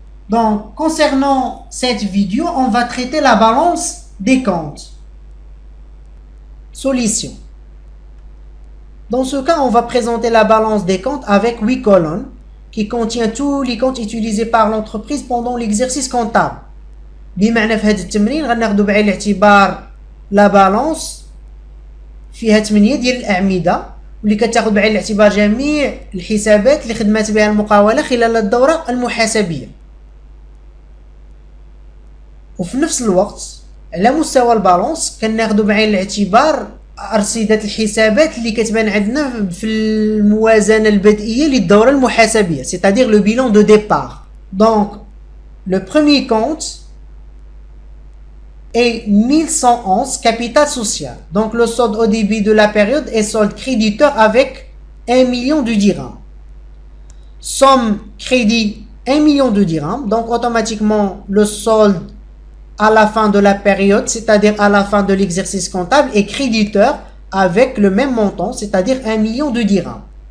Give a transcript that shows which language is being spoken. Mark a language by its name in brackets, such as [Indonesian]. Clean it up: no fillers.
[French] Donc, concernant cette vidéo, on va traiter la balance des comptes. Solution. Dans ce cas, on va présenter la balance des comptes avec 8 colonnes qui contient tous les comptes utilisés par l'entreprise pendant l'exercice comptable. [Arabic] بمعنى في هذا التمرين غناخدو بعين الاعتبار لا بالانس فيها 8 ديال الأعمدة واللي كتاخد بعين الاعتبار جميع الحسابات اللي خدمات بها المقاولة خلال الدورة المحاسبية. وفي نفس الوقت على مستوى البالانس كناخدو بعين الاعتبار أرصدة الحسابات اللي كتبان عندنا في الموازنة البدئية للدورة المحاسبية, [French] c'est-à-dire le bilan de départ. Donc, le premier compte est 1111 capital social. Donc, le solde au début de la période est solde créditeur avec 1 million de dirhams. Somme crédit 1 million de dirhams. Donc, automatiquement, le solde à la fin de la période, c'est-à-dire à la fin de l'exercice comptable, est créditeur avec le même montant, c'est-à-dire 1 million de dirhams.